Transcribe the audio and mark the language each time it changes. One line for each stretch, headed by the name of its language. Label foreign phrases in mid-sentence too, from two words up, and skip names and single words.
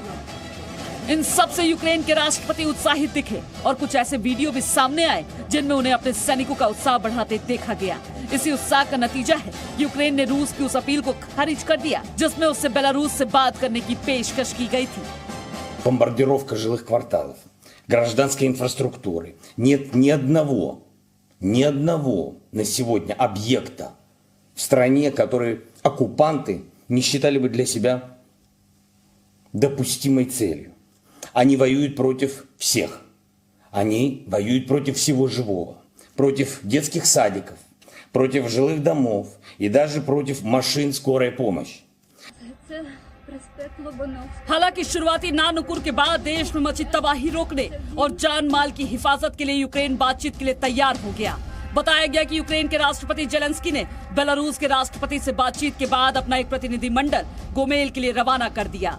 Hindi: इन सब से यूक्रेन के राष्ट्रपति उत्साहित दिखे और कुछ ऐसे वीडियो भी सामने आए जिनमें उन्हें अपने सैनिकों का उत्साह बढ़ाते देखा गया। इसी उत्साह का नतीजा है यूक्रेन ने रूस की उस अपील को खारिज कर दिया जिसमें उससे बेलारूस से बात करने की पेशकश की गई थी।
Russian: Бомбардировка жилых кварталов, гражданской инфраструктуры. Нет ни одного на сегодня объекта в стране, который оккупанты не считали бы для себя допустимой целью. Они воюют против всех. Они воюют против всего живого. Против детских садиков, против жилых домов и даже против машин скорой помощи.
Hindi: हालांकि शुरुआती नानुकुर के बाद देश में मची तबाही रोकने और जान माल की हिफाजत के लिए यूक्रेन बातचीत के लिए तैयार हो गया। बताया गया कि यूक्रेन के राष्ट्रपति जेलेंस्की ने बेलारूस के राष्ट्रपति से बातचीत के बाद अपना एक प्रतिनिधिमंडल गोमेल के लिए रवाना कर दिया।